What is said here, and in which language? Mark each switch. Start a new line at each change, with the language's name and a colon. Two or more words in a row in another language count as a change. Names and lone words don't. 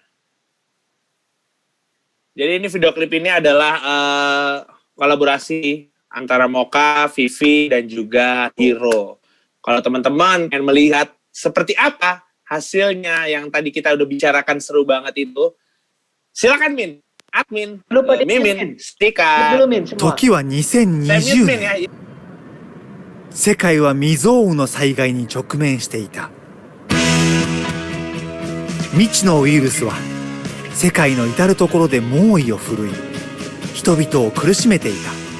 Indonesian: Jadi ini video klip ini adalah kolaborasi antara Moka, Vivi, dan juga Hiro. Kalau teman-teman ingin melihat seperti apa hasilnya yang tadi kita udah bicarakan seru banget itu, silakan admin, Mimin, stiker.
Japanese: 時は2020年。世界は未曾有の災害に直面していた。未知のウイルスは世界の至るところで猛威を振るい、人々を苦しめていた。